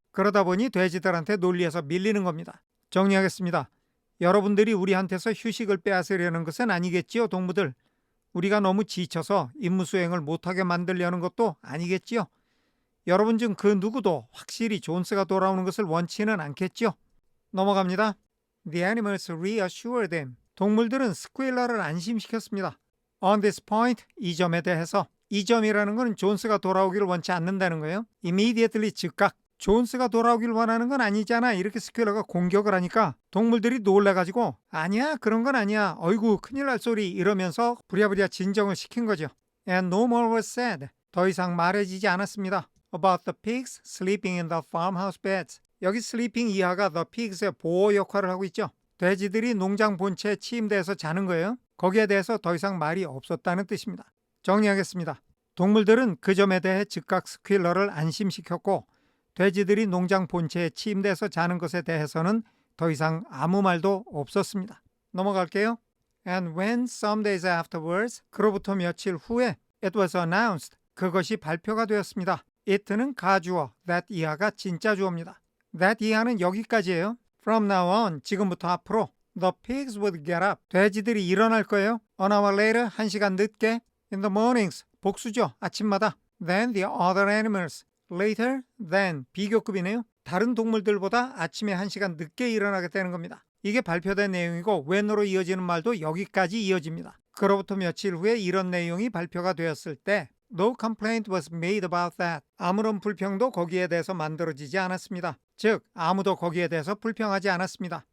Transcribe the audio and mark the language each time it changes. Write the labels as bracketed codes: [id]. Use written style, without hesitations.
[ko] 그러다 보니 돼지들한테 논리에서 밀리는 겁니다. 정리하겠습니다. 여러분들이 우리한테서 휴식을 빼앗으려는 것은 아니겠지요, 동무들. 우리가 너무 지쳐서 임무 수행을 못하게 만들려는 것도 아니겠지요. 여러분 중 그 누구도 확실히 존스가 돌아오는 것을 원치는 않겠죠? 넘어갑니다. [en] The animals reassure them. [ko] 동물들은 스퀴러를 안심시켰습니다. On this point, 이 점에 대해서. 이 점이라는 것은 존스가 돌아오기를 원치 않는다는 거예요. Immediately, 즉각. 존스가 돌아오기를 원하는 건 아니잖아. 이렇게 스퀴러가 공격을 하니까 동물들이 놀라가지고 아니야, 그런 건 아니야. 어이구, 큰일 날 소리 이러면서 부랴부랴 진정을 시킨 거죠. [en] And no more was said. [ko] 더 이상 말해지지 않았습니다. [en] About the pigs sleeping in the farmhouse beds. [ko] 여기 sleeping 이하가 the pigs의 보호 역할을 하고 있죠. 돼지들이 농장 본체 침대에서 자는 거예요. 거기에 대해서 더 이상 말이 없었다는 뜻입니다. 정리하겠습니다. 동물들은 그 점에 대해 즉각 스퀴러를 안심시켰고 돼지들이 농장 본체의 침대에서 자는 것에 대해서는 더 이상 아무 말도 없었습니다. 넘어갈게요. [en] And when some days afterwards, 그로부터 며칠 후에 it was announced, 그것이 발표가 되었습니다. [ko] it는 가주어, that 이하가 진짜 주어입니다. that 이하는 여기까지예요. [en] From now on, 지금부터 앞으로 the pigs would get up, 돼지들이 일어날 거예요. An hour later, 1시간 늦게. In the mornings, 복수죠, 아침마다. Then the other animals, later than, 비교급이네요. [ko] 다른 동물들보다 아침에 1시간 늦게 일어나게 되는 겁니다. 이게 발표된 내용이고 when으로 이어지는 말도 여기까지 이어집니다. 그로부터 며칠 후에 이런 내용이 발표가 되었을 때 No complaint was made about that. 아무런 불평도 거기에 대해서 만들어지지 않았습니다. 즉, 아무도 거기에 대해서 불평하지 않았습니다.